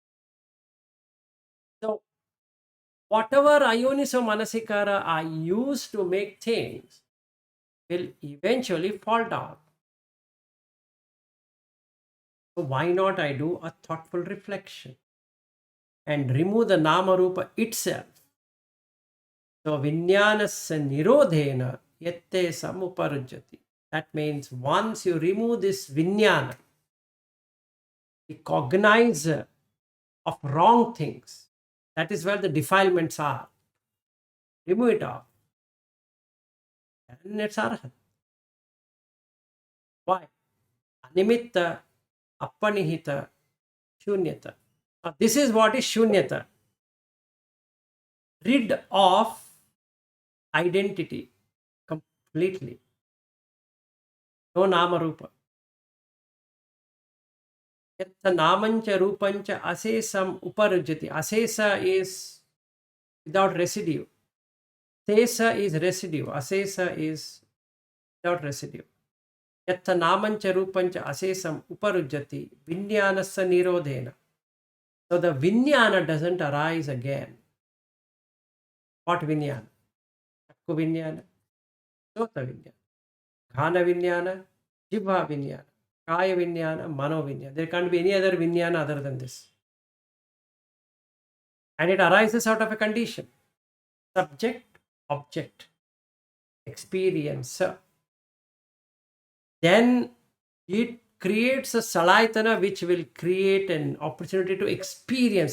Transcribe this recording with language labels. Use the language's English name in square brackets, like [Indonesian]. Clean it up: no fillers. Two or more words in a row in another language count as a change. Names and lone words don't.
[English] So, whatever [Pali] ayoniso manasikara [English] I use to make things will eventually fall down. So, why not I do a thoughtful reflection and remove the [Pali] nama rupa [English] itself? So, [Pali] Viññanasya nirodhena yatte samuparujjati. [English] That means once you remove this Viññana, the cognizer of wrong things, that is where the defilements are. Remove it off. And it's arhat. Why? [Pali] Animitta, appanihita, shunyata. [English] Now, this is what is shunyata. Rid of identity completely. [Pali] No nama rupa. Yatta namancha rupancha asesam uparujjati. [English] Asesa is without residue. Sesa is residue. Asesa is without residue. [Pali] Yatta namancha rupancha asesam uparujjati. Viññanasya nirodhena. [English] So the Viññana doesn't arise again. What Viññana? [Pali] Chakku Viññana, Sota Viññana, Ghana Viññana, Jibha Viññana, Kaya Viññana, Mano Viññana. [English] There can't be any other Viññana other than this. And it arises out of a condition. Subject, object, experiencer. Then it creates a salayatana which will create an opportunity to experience.